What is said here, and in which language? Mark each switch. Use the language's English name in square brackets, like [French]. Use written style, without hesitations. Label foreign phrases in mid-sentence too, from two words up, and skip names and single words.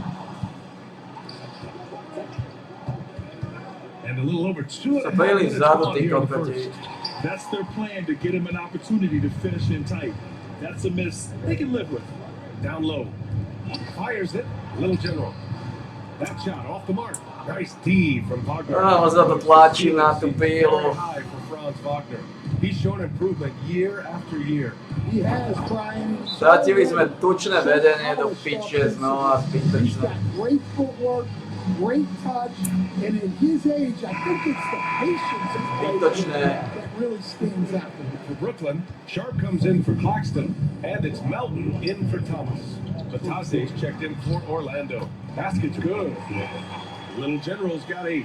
[English] And a little over 2.5 minutes gone here in the first. That's their plan, to get him an opportunity to finish in tight. That's a miss they can live with. Down low. Fires it. Little General. That shot off the mark. Nice D from Wagner. [Slovak] Zatlačí na tú pílu. [English] High for Franz Wagner. He's shown improvement year after year. He has, Brian. [Slovak] Stratili sme tučné vedenie do piče znova zbytočné. [English] Great footwork, great touch, and at his age, I think it's the patience that really stands out. For Brooklyn, Sharp comes in for Claxton, and it's Melton in for Thomas. Batase's checked in for Orlando. Basket's good. Little General's got 8.